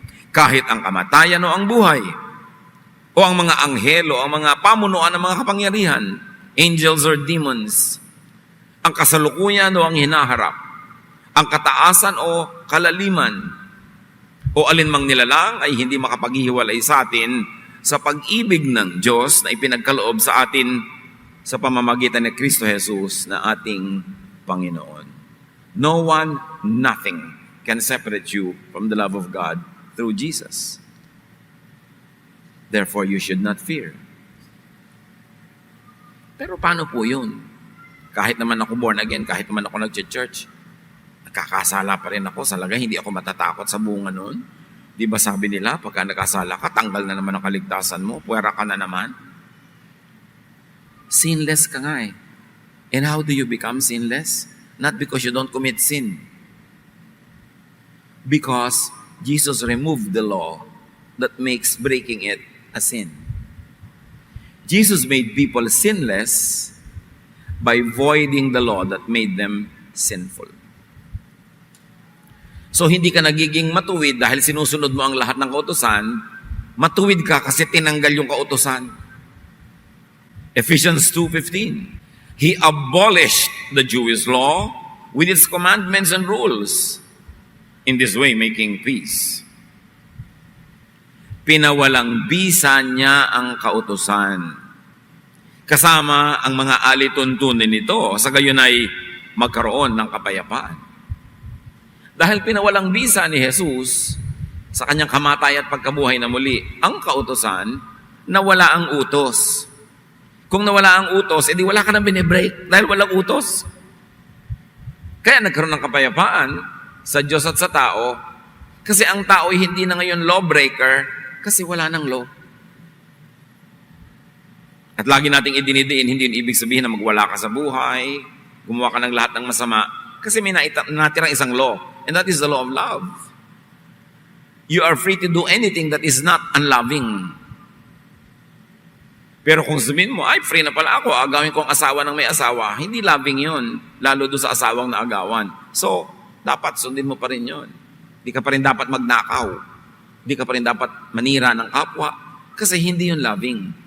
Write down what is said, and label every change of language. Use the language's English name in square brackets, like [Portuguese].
[Filipino] Kahit ang kamatayan o ang buhay, o ang mga anghel o ang mga pamunuan ng mga kapangyarihan, [English] angels or demons, [Filipino] ang kasalukuyan o ang hinaharap, ang kataasan o kalaliman, o alinmang nilalang ay hindi makapaghihiwalay sa atin sa pag-ibig ng Diyos na ipinagkaloob sa atin sa pamamagitan ni Kristo Jesus na ating Panginoon. [English] No one, nothing can separate you from the love of God through Jesus. Therefore, you should not fear. [Filipino] Pero paano po yun? Kahit naman ako born again, kahit naman ako nag-church, nakakasala pa rin ako. Salaga, hindi ako matatakot sa bunga noon. Di ba sabi nila, pagka nakasala ka, tanggal na naman ang kaligtasan mo, puwera ka na naman. Sinless ka nga eh. [English] And how do you become sinless? Not because you don't commit sin. Because Jesus removed the law that makes breaking it a sin. Jesus made people sinless by voiding the law that made them sinful. [Filipino] So hindi ka nagiging matuwid dahil sinusunod mo ang lahat ng kautusan, matuwid ka kasi tinanggal yung kautusan. [English] Ephesians 2:15, He abolished the Jewish law with its commandments and rules, in this way making peace. [Filipino] Pinawalang bisa niya ang kautusan, kasama ang mga alituntunin nito, sa gayon ay magkaroon ng kapayapaan. Dahil pinawalang bisa ni Jesus sa kanyang kamatay at pagkabuhay na muli, ang kautusan, nawala ang utos. Kung nawala ang utos, edi wala ka nang binibreak dahil walang utos. Kaya nagkaroon ng kapayapaan sa Diyos at sa tao, kasi ang tao ay hindi na ngayon lawbreaker kasi wala nang law. At lagi nating idinidiin, hindi yun ibig sabihin na magwala ka sa buhay, gumawa ka ng lahat ng masama, kasi may natirang isang law, [English] and that is the law of love. You are free to do anything that is not unloving. [Filipino] Pero kung sabihin mo, ay, free na pala ako, agawin ko ang asawa ng may asawa, hindi loving yun, lalo doon sa asawang naagawan. So, dapat sundin mo pa rin yun. Di ka pa rin dapat magnakaw. Di ka pa rin dapat manira ng kapwa, kasi hindi yun loving.